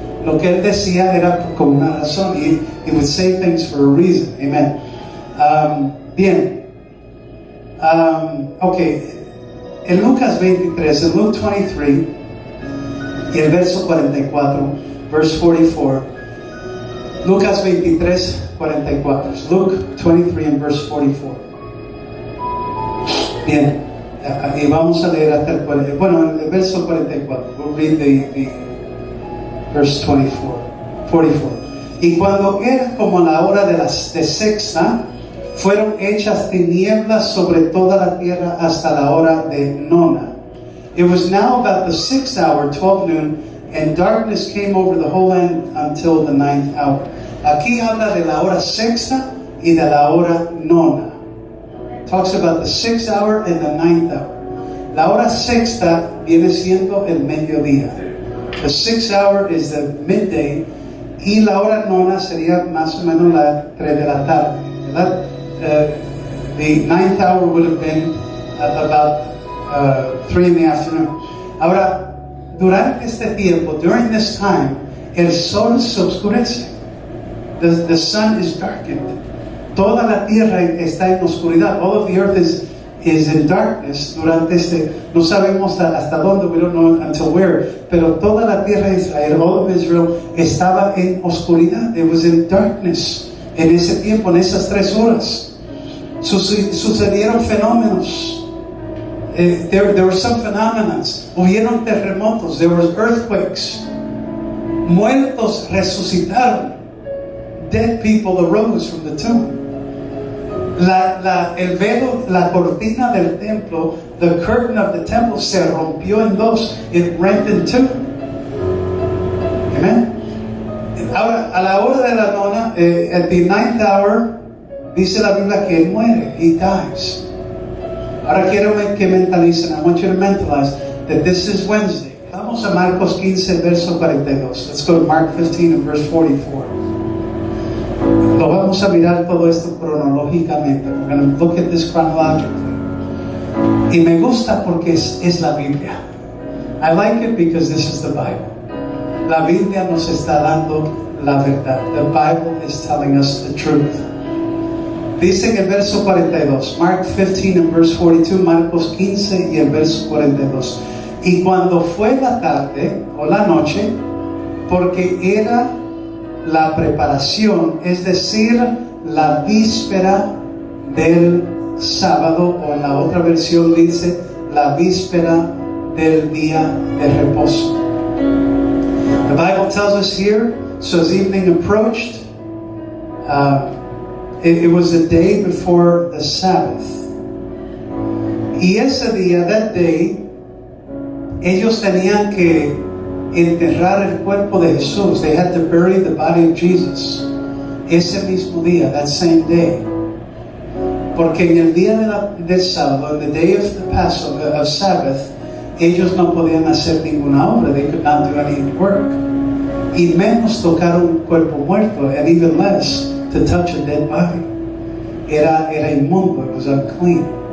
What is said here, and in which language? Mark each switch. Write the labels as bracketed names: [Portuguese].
[Spanish] Lo que Él decía era con una razón. [English] He would say things for a reason. [Spanish] Amen. Bien. Ok. En Lucas 23, en [English] Luke 23, [Spanish] y el verso 44, [English] verse 44. [Spanish] Lucas 23, 44. [English] Luke 23 and verse 44. [Spanish] Bien. Y vamos a leer hasta el verso 44. [English] We'll read the verse 44. [Spanish] Y cuando era como la hora de sexta, fueron hechas tinieblas sobre toda la tierra hasta la hora de nona. [English] It was now about the 6th hour, 12 noon, and darkness came over the whole land until the 9th hour. [Spanish] Aquí habla de la hora sexta y de la hora nona. [English] Talks about the 6th hour and the 9th hour. [Spanish] La hora sexta viene siendo el mediodía. [English] The 6th hour is the midday. [Spanish] Y la hora nona sería más o menos las 3 de la tarde, ¿verdad? [English] The 9th hour would have been about 3 in the afternoon. [Spanish] Ahora, durante este tiempo, [English] during this time, [Spanish] el sol se oscurece. [English] The sun is darkened. [Spanish] Toda la tierra está en oscuridad. [English] All of the earth is in darkness. [Spanish] Durante no sabemos hasta dónde, [English] we don't know until where, [Spanish] pero toda la tierra de Israel, [English] all of Israel, [Spanish] estaba en oscuridad. [English] It was in darkness. [Spanish] En ese tiempo, en esas 3 horas, sucedieron fenómenos. [English] There were some phenomena. [Spanish] Hubieron terremotos. [English] There were earthquakes. [Spanish] Muertos resucitaron. [English] Dead people arose from the tomb. [Spanish] El velo, la cortina del templo, [English] the curtain of the temple, [Spanish] se rompió en dos. [English] It rent in two. [Spanish] Amen. Ahora, a la hora de la nona, [English] at the ninth hour, [Spanish] dice la Biblia que él muere, [English] he dies. [Spanish] Ahora quiero que mentalicen, [English] I want you to mentalize that this is Wednesday. [Spanish] Vamos a Marcos 15, verso 42. [English] Let's go to Mark 15 and verse 44. [Spanish] Lo vamos a mirar todo esto cronológicamente. [English] We're going to look at this chronologically. [Spanish] Y me gusta porque es la Biblia. [English] I like it because this is the Bible. [Spanish] La Biblia nos está dando la verdad. [English] The Bible is telling us the truth. [Spanish] Dice en el verso 42, [English] Mark 15 and verse 42, [Spanish] Marcos 15 y el verso 42. Y cuando fue la tarde o la noche, porque era la preparación, es decir, la víspera del sábado, o en la otra versión dice la víspera del día de reposo. [English] The Bible tells us here, so as evening approached, it was the day before the Sabbath. [Spanish] Y ese día, [English] that day, [Spanish] ellos tenían que enterrar el cuerpo de Jesús. [English] They had to bury the body of Jesus. [Spanish] Ese mismo día, [English] that same day. [Spanish] Porque en el día del sábado, [English] in the day of the Passover, of Sabbath, [Spanish] ellos no podían hacer ninguna obra. [English] They could not do any work. [Spanish] Y menos tocar un cuerpo muerto, [English] and even less to touch a dead body. [Spanish] Era inmundo, [English] it was unclean.